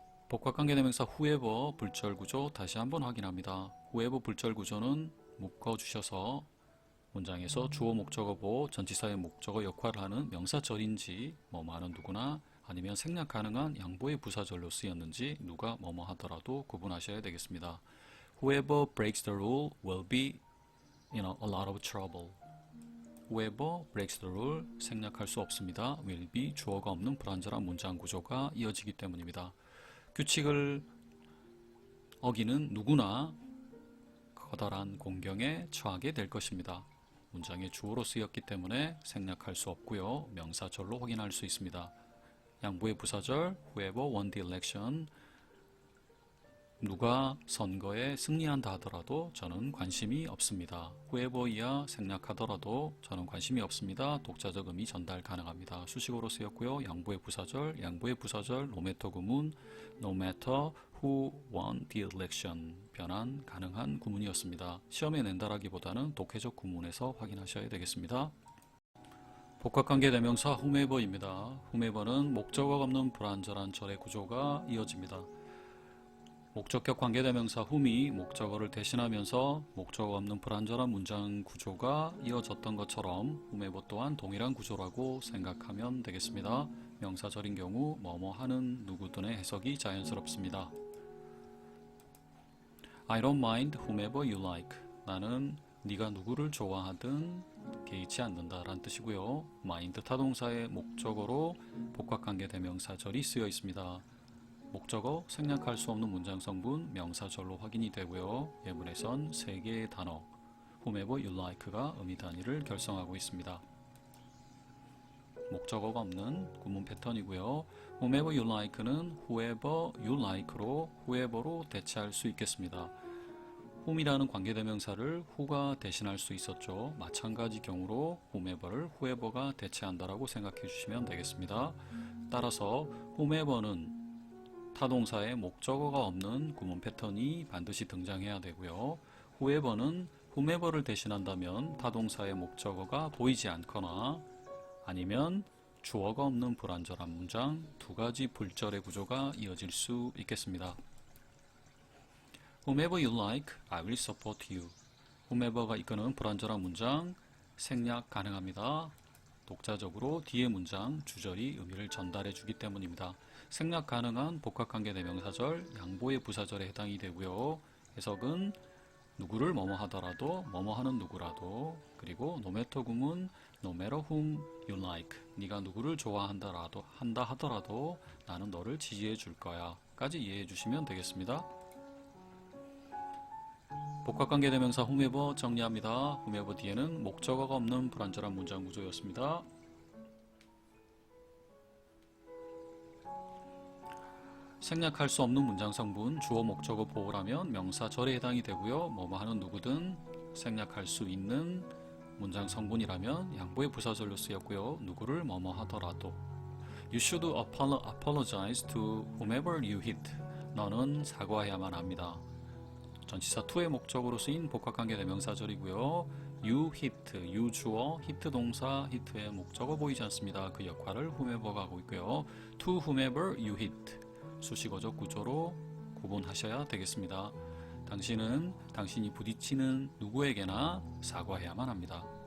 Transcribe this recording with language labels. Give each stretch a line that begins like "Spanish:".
Korean: 복합관계대명사 whoever 불절구조 다시 한번 확인합니다. whoever 불절구조는 묶어주셔서 문장에서 주어 목적어 보호 전치사의 목적어 역할을 하는 명사절인지 뭐뭐 하는 누구나 아니면 생략 가능한 양보의 부사절로 쓰였는지 누가 뭐뭐 하더라도 구분하셔야 되겠습니다.
English: Whoever breaks the rule will be a lot of trouble. Whoever breaks the rule
Korean: 생략할 수 없습니다.
English: will be
Korean: 주어가 없는 불완전한 문장 구조가 이어지기 때문입니다. 규칙을 어기는 누구나 커다란 공경에 처하게 될 것입니다. 문장의 주어로 쓰였기 때문에 생략할 수 없고요. 명사절로 확인할 수 있습니다. 양보의 부사절
English: whoever won the election
Korean: 누가 선거에 승리한다 하더라도 저는 관심이 없습니다. whoever이야 생략하더라도 저는 관심이 없습니다. 독자적 의미 전달 가능합니다. 수식어로 쓰였고요. 양보의 부사절 no matter 구문
English: no matter who won the election
Korean: 변환 가능한 구문이었습니다. 시험에 낸다라기보다는 독해적 구문에서 확인하셔야 되겠습니다. 복합관계대명사 whomever입니다. whomever는 목적어가 없는 불완전한 절의 구조가 이어집니다. 목적격 관계대명사 whom이 목적어를 대신하면서 목적어 없는 불완전한 문장 구조가 이어졌던 것처럼 whomever 또한 동일한 구조라고 생각하면 되겠습니다. 명사절인 경우 뭐뭐 하는 누구든의 해석이 자연스럽습니다.
English: I don't mind whomever you like.
Korean: 나는 네가 누구를 좋아하든 개의치 않는다 라는 뜻이고요. mind 타동사의 목적어로 복합관계대명사절이 쓰여 있습니다. 목적어 생략할 수 없는 문장 성분 명사절로 확인이 되고요. 예문에선 3개의 단어
English: whomever you like
Korean: 가 의미 단위를 결성하고 있습니다. 목적어가 없는 구문 패턴이고요.
English: whomever you like
Korean: 는
English: whoever you like
Korean: 로 whoever로 대체할 수 있겠습니다. whom이라는 관계대명사를 who가 대신할 수 있었죠. 마찬가지 경우로 whomever를 whoever가 대체한다라고 생각해 주시면 되겠습니다. 따라서 whomever는 타동사의 목적어가 없는 구문 패턴이 반드시 등장해야 되고요. whoever는 whomever를 대신한다면 타동사의 목적어가 보이지 않거나 아니면 주어가 없는 불완전한 문장 두 가지 불절의 구조가 이어질 수 있겠습니다.
English: Whomever you like, I will support you.
Korean: whomever가 이끄는 불완전한 문장 생략 가능합니다. 독자적으로 뒤의 문장 주절이 의미를 전달해 주기 때문입니다. 생략 가능한 복합관계대명사절, 양보의 부사절에 해당이 되고요. 해석은 누구를 뭐뭐 하더라도, 뭐뭐 하는 누구라도, 그리고 no matter 구문
English: no matter whom you like.
Korean: 네가 누구를 좋아한다 하더라도 나는 너를 지지해 줄 거야. 까지 이해해 주시면 되겠습니다. 복합관계대명사 whomever 정리합니다. whomever 뒤에는 목적어가 없는 불완전한 문장 구조였습니다. 생략할 수 없는 문장 성분 주어 목적어 보호라면 명사절에 해당이 되고요. 뭐뭐 하는 누구든 생략할 수 있는 문장 성분이라면 양보의 부사절로 쓰였고요. 누구를 뭐뭐 하더라도
English: You should apologize to whomever you hit.
Korean: 너는 사과해야만 합니다. 전치사 to의 목적으로 쓰인 복합관계대명사절이고요.
English: You hit,
Korean: you 주어, hit 동사, hit의 목적어 보이지 않습니다. 그 역할을 whomever가 하고 있고요.
English: To whomever you hit.
Korean: 수식어적 구조로 구분하셔야 되겠습니다. 당신은 당신이 부딪히는 누구에게나 사과해야만 합니다.